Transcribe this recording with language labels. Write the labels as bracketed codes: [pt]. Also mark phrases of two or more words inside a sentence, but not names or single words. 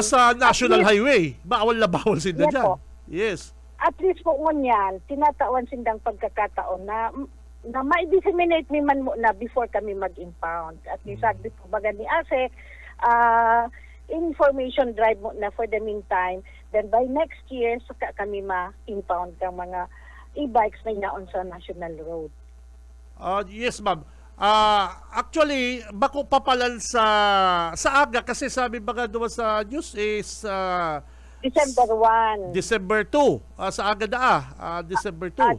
[bik] sa National [en] at least- [bik] Highway. Bawal na bawal sinda [en] Yes [bik] dyan. po. [en] Yes. At least [bik] po ngunyan, tinatawan sindang pagkakataon na ma-disseminate mi man mo na before kami mag-impound. [en] At least [bik] sagdi po baga ni Ase, [en] information drive [bik] mo na [en] for the meantime. Then by next year, [bik] saka kami ma-impound kang mga e-bikes na inaon sa national road. [en] Yes, ma'am. [bik] Actually, bako papalan sa aga kasi sabi ba nga doon sa [en] news is December 1. [bik] December 2. Sa aga na December 2.